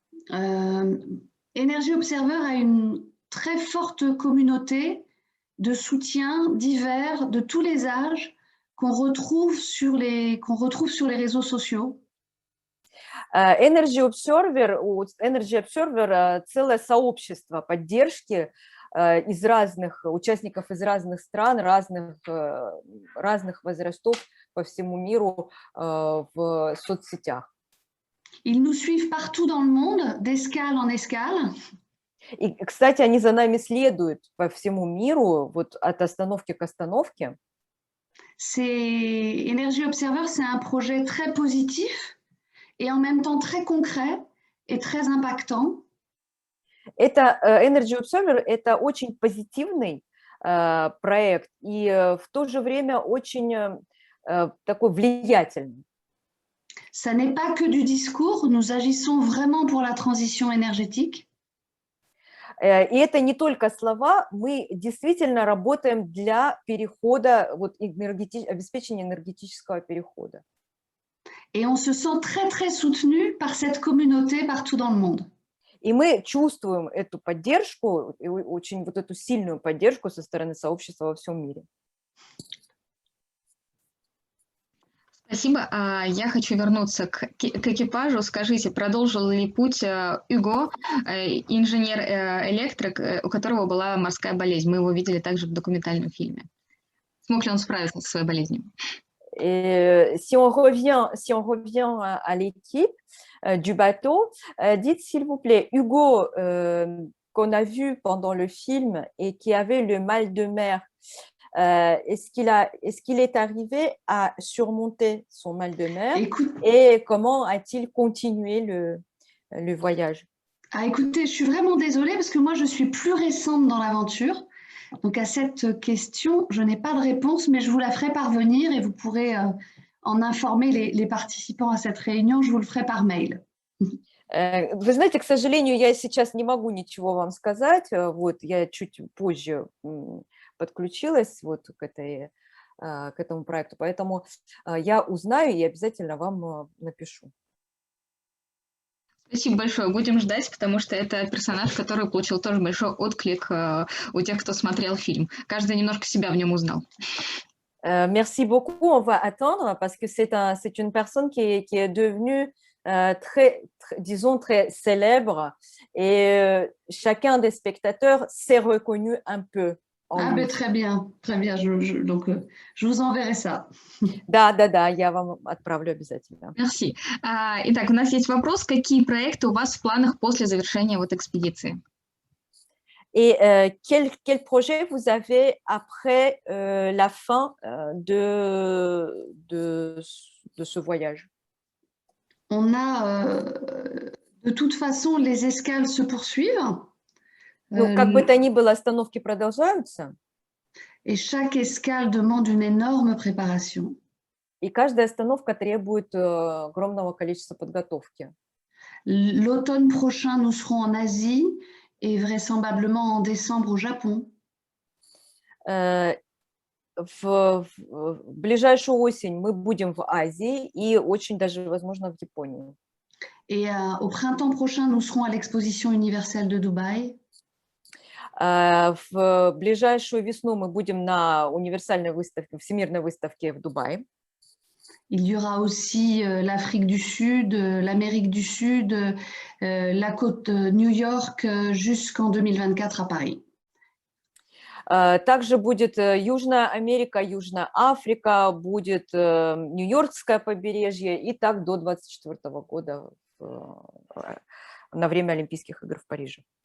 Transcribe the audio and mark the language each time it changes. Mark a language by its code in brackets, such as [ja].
[fr] Energy Observer a une très forte communauté de soutien divers de tous les âges qu'on retrouve sur les réseaux sociaux. [ru] Energy Observer, у Energy Observer целое сообщество поддержки из разных участников из разных стран, разных возрастов по всему миру в соцсетях. [fr] Ils nous suivent partout dans le monde, d'escale en escale. [ru] И, кстати, они за нами следуют по всему миру, вот от остановки к остановке. [fr] Energy Observer, c'est un projet très positif et en même temps très concret et très impactant. [ru] Это Energy Observer – это очень позитивный проект и в то же время очень такой влиятельный. [fr] Ça n'est pas que du discours, nous agissons vraiment pour la transition énergétique. [ru] И это не только слова, мы действительно работаем для перехода, вот, обеспечения энергетического перехода. [fr] Et on se sent très, très soutenu par cette communauté partout dans le monde. [ru] И мы чувствуем эту поддержку, очень вот эту сильную поддержку со стороны сообщества во всем мире. Спасибо. Я хочу вернуться к экипажу. Скажите, продолжил ли путь Юго, инженер-электрик, у которого была морская болезнь? Мы его видели также в документальном фильме. Смог ли он справиться со своей болезнью? [fr] Et si on revient à l'équipe du bateau, dites s'il vous plaît, Hugo, qu'on a vu pendant le film et qui avait le mal de mer, est-ce qu'il est arrivé à surmonter son mal de mer et comment a-t-il continué le voyage? Écoutez, je suis vraiment désolée parce que moi, je suis plus récente dans l'aventure. Donc, à cette question, je n'ai pas de réponse, mais je vous la ferai parvenir et vous pourrez en informer les participants à cette réunion. Je vous le ferai par mail. [ru] Вы знаете, к сожалению, я сейчас не могу ничего вам сказать. Вот, я чуть позже подключилась вот к этому проекту, поэтому я узнаю и обязательно вам напишу. Спасибо большое. Будем ждать, потому что это персонаж, который получил тоже большой отклик у тех, кто смотрел фильм. Каждый немножко себя в нем узнал. [fr] Merci beaucoup. On va attendre parce que c'est une personne qui est devenue disons, très célèbre et chacun des spectateurs s'est reconnu un peu en lui. Ben, très bien. Donc, je vous enverrai ça. [ru] Да, я вам отправлю обязательно. [fr] Merci. [ru] Итак, у нас есть вопрос. Какие проекты у вас в планах после завершения вот экспедиции? [fr] Et quel projet vous avez après la fin de ce voyage? On a, de toute façon, les escales se poursuivent. [ru] Ну, как бы то ни было, остановки продолжаются. [fr] Et chaque escale demande une énorme préparation. [ru] И каждая остановка требует огромного количества подготовки. [fr] L'automne prochain, nous serons en Asie et vraisemblablement en décembre au Japon. [ru] В ближайшую осень мы будем в Азии и очень даже, возможно, в Японии. [fr] Et au printemps prochain, nous serons à l'exposition universelle de Dubaï. [ru] В ближайшую весну мы будем на универсальной выставке, всемирной выставке в Дубае. [fr] Il y aura aussi l'Afrique du Sud, l'Amérique du Sud, la côte New York jusqu'en 2024 à Paris. [ru] Также будет Южная Америка, Южная Африка, будет Нью-Йоркское побережье и так до 2024 года на время Олимпийских игр в Париже.